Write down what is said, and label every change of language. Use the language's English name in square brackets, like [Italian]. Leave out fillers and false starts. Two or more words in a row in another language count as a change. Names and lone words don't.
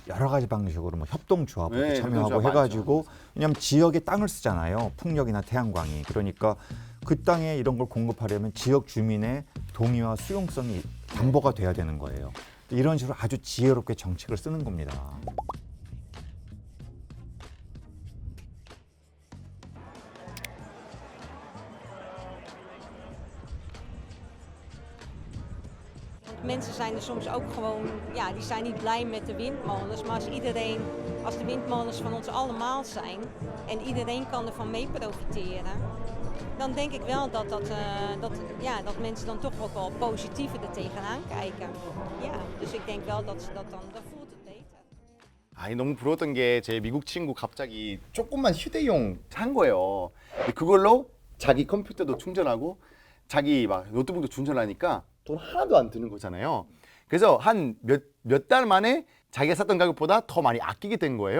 [Korean] 여러 가지 방식으로 뭐 협동조합으로 네, 참여하고 협동조합 해가지고 왜냐하면 지역에 땅을 쓰잖아요. 풍력이나 태양광이. 그러니까 그 땅에 이런 걸 공급하려면 지역 주민의 동의와 수용성이 담보가 돼야 되는 거예요. 이런 식으로 아주 지혜롭게 정책을 쓰는 겁니다. [Dutch] Mensen zijn er soms ook gewoon, ja, die zijn niet blij met de windmolens. Maar als de windmolens van ons allemaal zijn en iedereen kan ervan mee profiteren, dan denk ik wel dat mensen dan toch ook wel positiever er tegenaan kijken. Ja, dus ik denk wel dat ze dat dan voelt het beter. [Korean] 아니 너무 부러웠던 게 제 미국 친구 갑자기 조그만 휴대용 산 거예요. 근데 그걸로 자기 컴퓨터도 충전하고 자기 막 노트북도 충전하니까 돈 하나도 안 드는 거잖아요. 그래서 한 몇 달 만에 자기가 샀던 가격보다 더 많이 아끼게 된 거예요.